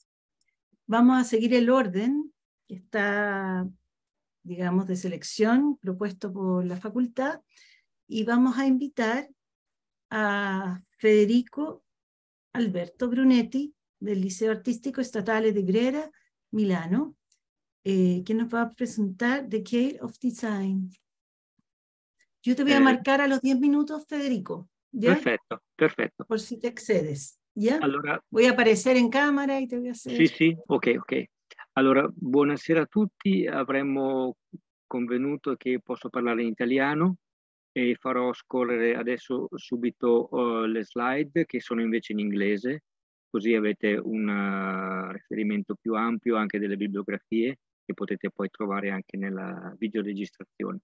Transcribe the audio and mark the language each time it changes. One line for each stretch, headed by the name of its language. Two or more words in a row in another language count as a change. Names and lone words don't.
Spanish: Vamos a seguir el orden que está, digamos, de selección propuesto por la facultad, y vamos a invitar a Federico Alberto Brunetti del Liceo Artístico Statale di Brera, Milano, que nos va a presentar The Care of Design. Yo te voy a marcar a los 10 minutos, Federico, ¿ya?
Italian: Perfetto, perfetto.
Spanish: Por si te excedes, ¿ya?
Italian: Allora,
Spanish: Voy a aparecer en cámara y te voy a hacer...
Italian: sì, ok, ok. Allora, buonasera a tutti. Avremmo convenuto che posso parlare in italiano e farò scorrere adesso subito le slide che sono invece in inglese, così avete un riferimento più ampio anche delle bibliografie che potete poi trovare anche nella videoregistrazione.